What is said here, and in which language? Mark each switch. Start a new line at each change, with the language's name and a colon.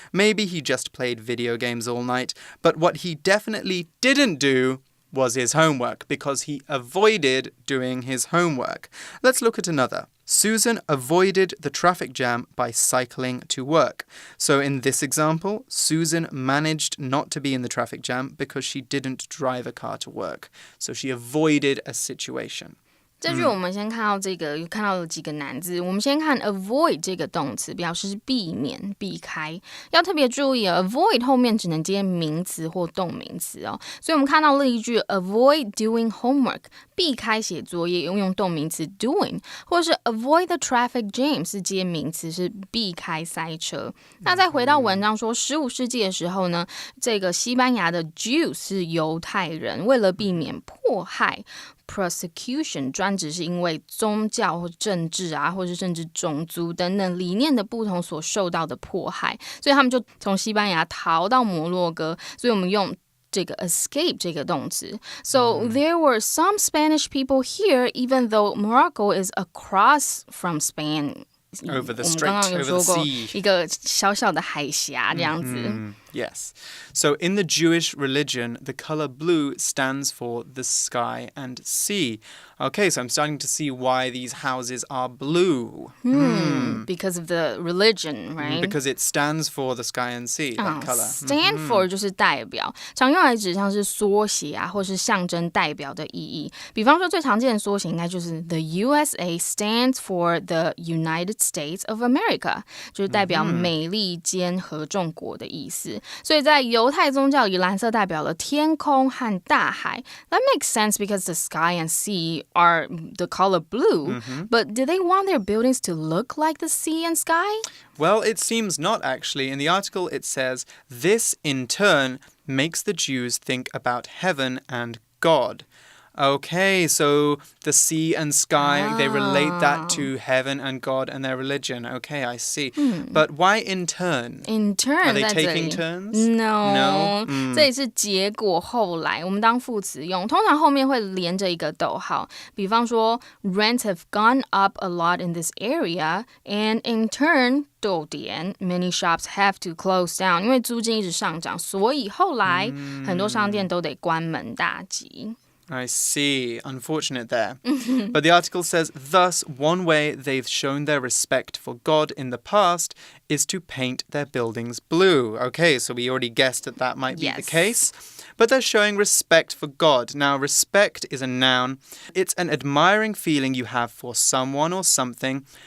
English: Maybe he just played video games all night. But what he definitely didn't do was his homework, because he avoided doing his homework. Let's look at another. Susan avoided the traffic jam by cycling to work. So in this example, Susan managed not to be in the traffic jam because she didn't drive a car to work. So she avoided a situation.
Chinese: 这句我们先看到这个，看到了几个难字。我们先看 avoid 这个动词，表示避免、避开。要特别注意，avoid 后面只能接名词或动名词哦。所以我们看到例句
English: avoid doing homework，
Chinese: 避开写作业，用动名词 doing， 或者是
English: avoid the traffic jam
Chinese: 是接名词，是避开塞车。那再回到文章说，15世纪的时候呢，这个西班牙的 Jews 是犹太人，为了避免迫害。 Persecution 专指是因为宗教或政治啊，或是甚至种族等等理念的不同所受到的迫害，所以他们就从西班牙逃到摩洛哥，所以我们用这个 escape 这个动词。
English: So there were some Spanish people here, even though Morocco is across from Spain. Over the
Chinese: 我们
English: strait,
Chinese: 刚刚有
English: over the
Chinese: 说过
English: sea.
Chinese: 一个小小的海峡这样子。
English: Yes. So in the Jewish religion, the color blue stands for the sky and sea. Okay, so I'm starting to see why these houses are blue. Because of the religion, right? Because it stands for the sky and sea, that color.
Chinese: Stand for 就是代表，常用来指像是缩写啊，或是象征代表的意义。比方说最常见的缩写应该就是
English: The USA stands for the United States of America，
Chinese: 就是代表美利坚合众国的意思。所以在犹太宗教里，蓝色代表了天空和大海。
English: That makes sense because the sky and sea are the color blue. But do they want their buildings to look like the sea and sky? Well, it seems not actually. In the article, it says, this in turn makes the Jews think about heaven and God. Okay, so the sea and sky, they relate that to heaven and God and their religion. Okay, I see. But why in turn? In turn, Are they
Chinese: 在这里
English: taking turns? No.
Chinese: 这里是结果后来，我们当副词用，通常后面会连着一个逗号。比方说
English: ，rents have gone up a lot in this area, and in turn.
Chinese: 逗点
English: many shops have to close down，
Chinese: 因为租金一直上涨，所以后来很多商店都得关门大吉。
English: I see. Unfortunate there. But the article says, thus, one way they've shown their respect for God in the past is to paint their buildings blue. Okay, so we already guessed that might be the case. But they're showing respect for God. Now, respect is a noun. It's an admiring feeling you have for someone or something,